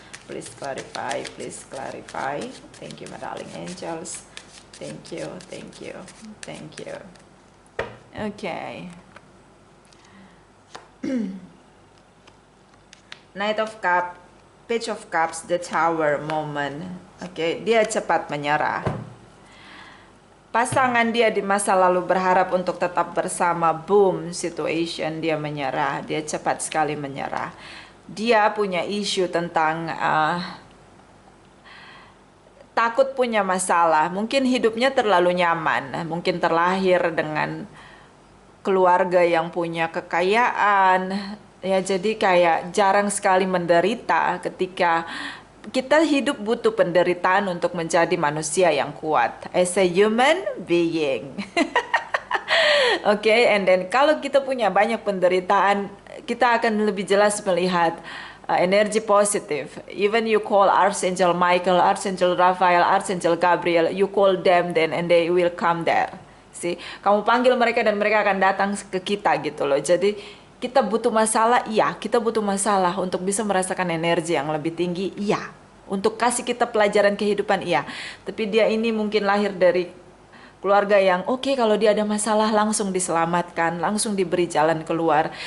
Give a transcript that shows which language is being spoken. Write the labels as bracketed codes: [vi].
[en] Please clarify, please clarify. Thank you, my darling angels. Thank you, thank you, thank you. Okay. Knight of Cups, Page of Cups, the Tower moment. [id] Okay, dia cepat menyerah. Pasangan dia di masa lalu berharap untuk tetap bersama, boom, situation, dia menyerah. Dia cepat sekali menyerah. Dia punya isu tentang takut punya masalah. Mungkin hidupnya terlalu nyaman. Mungkin terlahir dengan keluarga yang punya kekayaan, ya, jadi kayak jarang sekali menderita. Ketika kita hidup butuh penderitaan untuk menjadi manusia yang kuat [en] as a human being. [id] Okay, [en] and then [id] kalau kita punya banyak penderitaan, kita akan lebih jelas melihat energi positif. [en] Even you call Archangel Michael, Archangel Raphael, Archangel Gabriel, you call them then and they will come there. [id] Kamu panggil mereka dan mereka akan datang ke kita gitu loh. Jadi kita butuh masalah, iya. Kita butuh masalah untuk bisa merasakan energi yang lebih tinggi, iya. Untuk kasih kita pelajaran kehidupan, iya. Tapi dia ini mungkin lahir dari keluarga yang oke, kalau dia ada masalah langsung diselamatkan, langsung diberi jalan keluar.